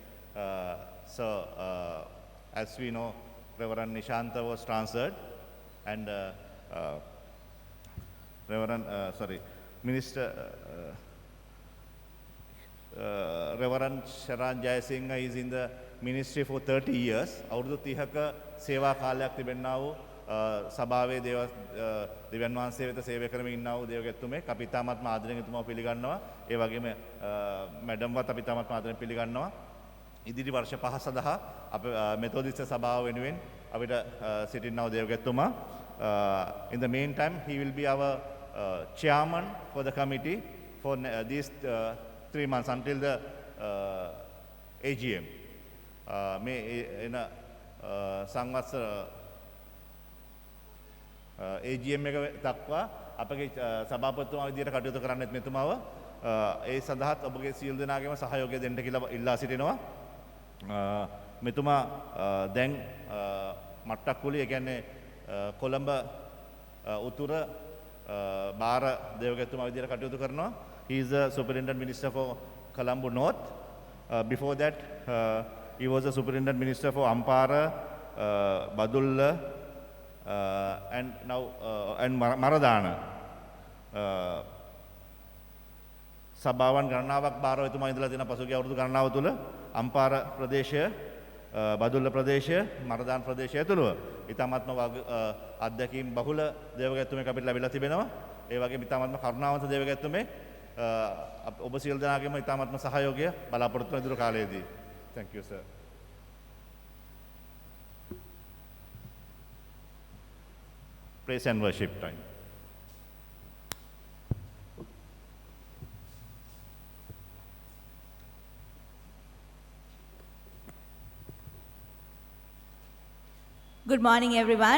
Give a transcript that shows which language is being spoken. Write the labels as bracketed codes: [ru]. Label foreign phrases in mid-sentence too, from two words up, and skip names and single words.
[en] As we know, Reverend Nishanta was transferred, and Reverend Sharan Jayasinghe is in the ministry for 30 years. [si] අවුරුදු 30ක සේවා කාලයක් තිබෙන්නා වූ සභාවේ දෙවියන් වහන්සේ වෙත සේවය කරමින් ඉන්නා වූ දේවගැතුමෙක් අපි තාමත් ආදරයෙන් එතුමාව පිළිගන්නවා. ඒ වගේම මැඩම්වත් අපි තාමත් ආදරයෙන් පිළිගන්නවා. ඉදිරි වර්ෂ 5 සඳහා අප මෙතෝදිස්ත සභාව වෙනුවෙන් අපිට සිටින්නා වූ දේවගැතුමා. [en] In the meantime, he will be our chairman for the committee for these 3 months until the AGM. [si] මේ එන සංවත්සර AGM එක දක්වා අපගේ සභාපතිතුමා විදියට කටයුතු කරන්නෙත් මෙතුමාව ඒ සඳහාත් ඔබගේ සියලු දෙනාගේම සහයෝගය දෙන්න කියලා ඉල්ලා සිටිනවා. මෙතුමා දැන් මට්ටක්කුලි ඒ කියන්නේ කොළඹ උතුර බාර දේවගැතුමා විදියට කටයුතු කරනවා. [en] He is the Superintendent Minister for Colombo North. Before that, he was the Superintendent Minister for Ampara, Badulla, and now and Maradana. [si] සභාවන් ගණනාවක් බාරව එතුමා ඉඳලා තියෙන පසුගිය අවුරුදු ගණනාව තුළ අම්පාර ප්‍රදේශය, බදුල්ල ප්‍රදේශය, මරදාන ප්‍රදේශය ඇතුළුව ඉතාමත්ම අත්දැකීම් බහුල දේවගැතුමෙක් අපිට ලැබිලා තිබෙනවා. ඒ වගේම ඉතාමත්ම කරුණාවන්ත දේවගැතුමෙක් ඔබ සියලු දෙනාගේම ඉතාමත්ම සහයෝගය බලාපොරොත්තු වෙන ඉදිරි කාලයේදී. [en] Thank you, sir. Praise and worship time. Good morning, everyone.